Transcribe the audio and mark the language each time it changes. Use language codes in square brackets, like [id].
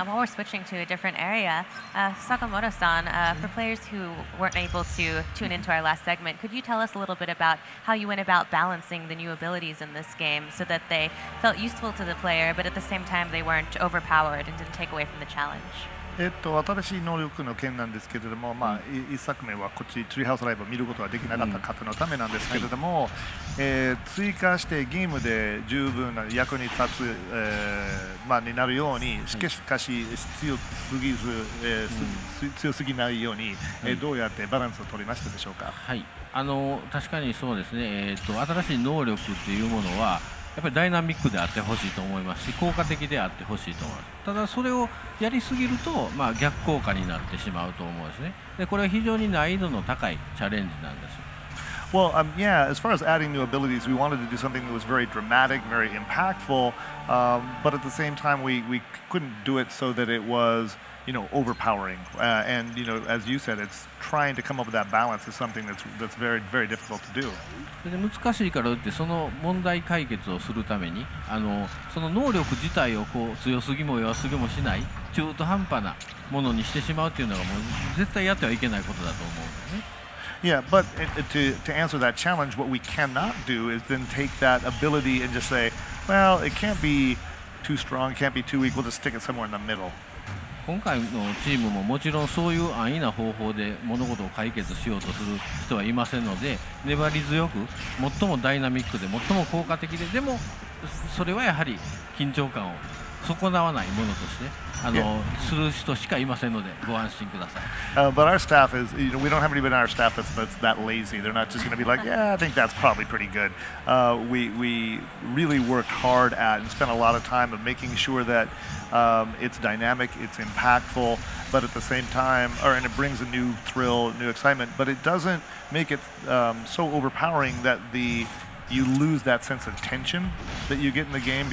[en] And while we're switching to a different area, Sakamoto-san, for players who weren't able to tune into our last segment, could you tell us a little bit about how you went about balancing the new abilities in this game so that they felt useful to the player, but at the same time they weren't overpowered and didn't take away from the challenge? [ja] 新しい能力の件なんですけれども、1作目はこっちツリーハウスライブを見ることができなかった方のためなんですけれども、追加してゲームで十分な役に立つ、になるように、しかし強すぎず、強すぎないように、どうやってバランスを取りましたでしょうか。はい、確かにそうですね。新しい能力っていうものはやっぱりダイナミックであってほしいと思いますし、効果的であってほしいと思います。ただそれをやりすぎると、逆効果になってしまうと思うんですね。でこれは非常に難易度の高いチャレンジなんです。 [en] Well, yeah, as far as adding new abilities, we wanted to do something that was very dramatic, very impactful, but at the same time, we couldn't do it so that it was, overpowering. And, as you said, it's trying to come up with that balance is something that's very, very difficult to do. [ja] で難しいからってその問題解決をするためにその能力自体を強すぎも弱すぎもしない中途半端なものにしてしまうっていうのがもう絶対やってはいけないことだと思うんですね。 [en] Yeah, but to answer that challenge, what we cannot do is then take that ability and just say, well, it can't be too strong, it can't be too weak, we'll just stick it somewhere in the middle. [ja] 今回のチームももちろんそういう安易な方法で物事を解決しようとする人はいませんので、粘り強く最もダイナミックで最も効果的で、でもそれはやはり緊張感を損なわないものとしてする人しかいませんのでご安心ください。 [en] But our staff is, we don't have anybody in our staff that's that lazy. They're not just going to be like, yeah, I think that's probably pretty good. We really worked hard at and spent a lot of time of making sure that it's dynamic, it's impactful, but at the same time, and it brings a new thrill, new excitement, but it doesn't make it so overpowering that you lose that sense of tension that you get in the game.